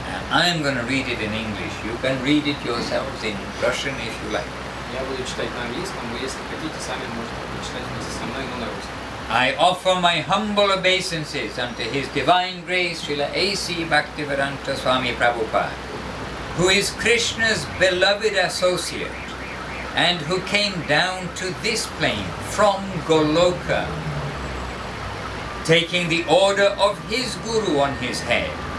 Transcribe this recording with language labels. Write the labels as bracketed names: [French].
[English] I am going to read it in English. You can read it yourselves in Russian if you like. [Russian] Я буду читать на английском, вы, если хотите, сами можете прочитать вместе со мной, но на русском. [English] I offer my humble obeisances unto His Divine Grace Srila A.C. Bhaktivedanta Swami Prabhupады, who is Krishna's beloved associate and who came down to this plane from Goloka, taking the order of his Guru on his head.